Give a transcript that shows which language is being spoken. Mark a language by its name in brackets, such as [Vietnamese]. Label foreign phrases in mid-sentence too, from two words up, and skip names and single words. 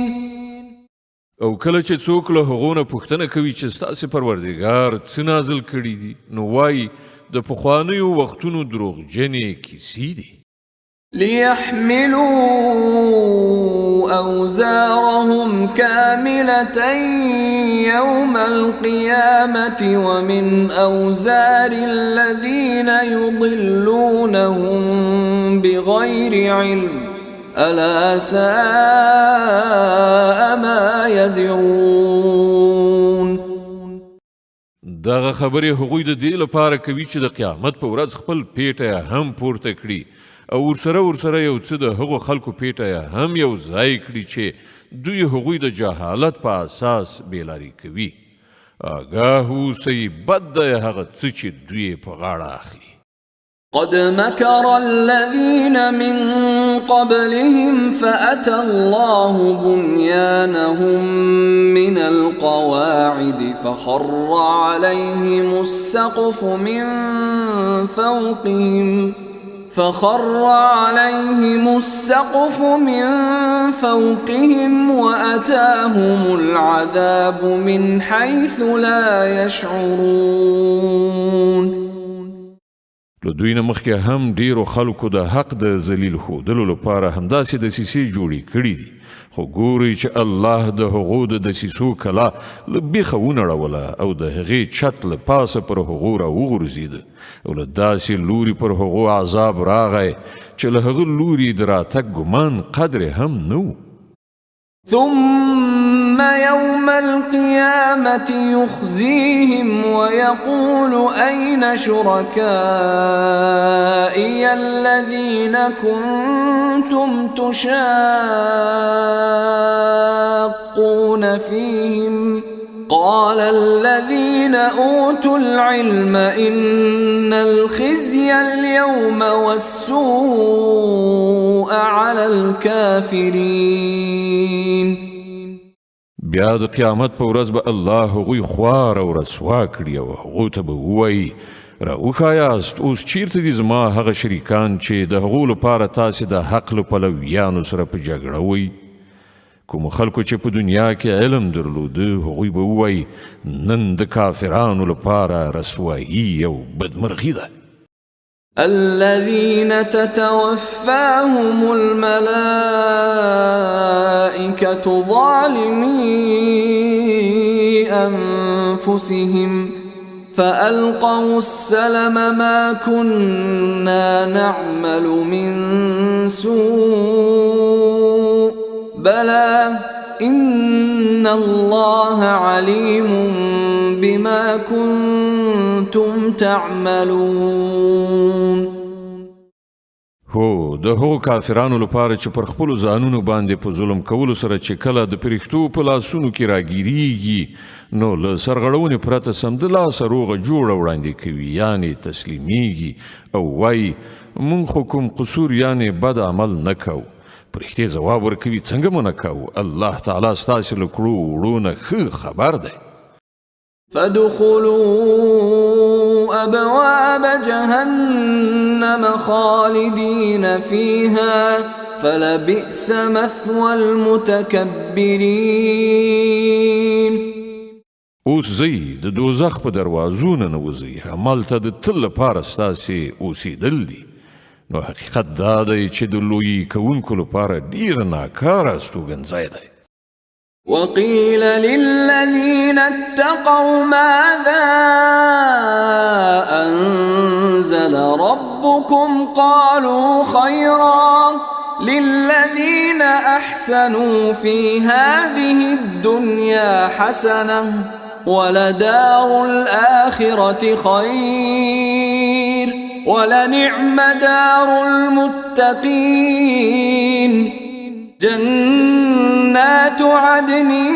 [Pashto] او کله چې څوک له هغو نه پوښتنه کوي چې ستاسې پروردګار څه نازل کړي دي، نو وایي د پخوانیو وختونو دروغجنې کیسې دي. [Arabic] ليحملوا أوزارهم كاملة يوم القيامة ومن أوزار الذين يضلونهم بغير علم ألا ساء ما يزرون. [Pashto] دغه خبرې هغوی د دې لپاره کوي چې د قیامت په ورځ خپل پیټه هم پورته کړي او ورسره یو څه د هغو خلکو پیټه هم یو ځای کړي چې دوی هغوی د جهالت په اساس بیلاري کوي. آگاه اوسئ، بد دی هغه څه چې دوی په غاړه اخلي. [Arabic] قد مكر الذين من قبلهم فأتى الله بنيانهم من القواعد فخر عليهم السقف من فوقهم وأتاهم العذاب من حيث لا يشعرون. [Pashto] له دوی نه مخکې هم ډیرو خلکو د حق د ذلیل ښودلو لپاره همداسې دسیسې جوړې کړي دي، خو ګورئ چې الله د هغو د دسیسو کلا له بیخه ونړوله او د هغې چت له پاسه پر هغو راوغورځېده او له داسې لوري پر هغو عذاب راغی چې له هغه لوري د راتګ ګمان قدر هم نه و. [Arabic] ثم يوم القيامة يخزيهم ويقول أين شركائي الذين كنتم تشاقون فيهم قال الذين أوتوا العلم إن الخزي اليوم والسوء على الكافرين. [Pashto] بیا د قیامت په ورځ به الله هغوی خوار او رسوا کړي او هغو ته به ووایي راوښایاست اوس چیرته دي زما هغه شریکان چې د هغو لپاره تاسې د حق له پلویانو سره په جګړه وئ. کوم خلکو چې په دنیا کې علم درلوده هغوی به ووایي نن د کافرانو لپاره رسوایي او بدمرغي ده. [Arabic] الذين تتوفاهم الملائكة ظالمي أنفسهم فألقوا السلم ما كنا نعمل من سوء بلى إن الله عليم بما كنتم تعملون. [Pashto] هو د هغو کافرانو لپاره چې پر خپلو ځانونو باندې په ظلم کولو سره چې کله د پرښتو په لاسونو کې راګیریږي نو له سرغړونې پرته سمدلاسه روغه جوړه وړاندې کوي، یعنې تسلیمیږي او وایي مونږ خو کوم قصور یعنې بد عمل نه کوو. په رښتیا ځواب ورکوي څنګه منع کوو الله تعالی ستاسې له کړو وړو نه ښه خبر دی [Arabic] فادخلوا أبواب جهنم خالدين فيها فلبئس مثوى المتكبرين [Pashto] اوس ځئ د دوزخ په دروازو نه نوځئ همالته د تل لپاره ستاسې اوسېدل دي نو حقیقت دا دی چې د لویي کوونکو لپاره ډېر ناکاره استوګنځی دی [Arabic] وقيل للذين اتقوا ماذا أنزل ربكم قالوا خيرا للذين أحسنوا في هذه الدنيا حسنة ولدار الآخرة خير ولنعم دار المتقين جنات عدن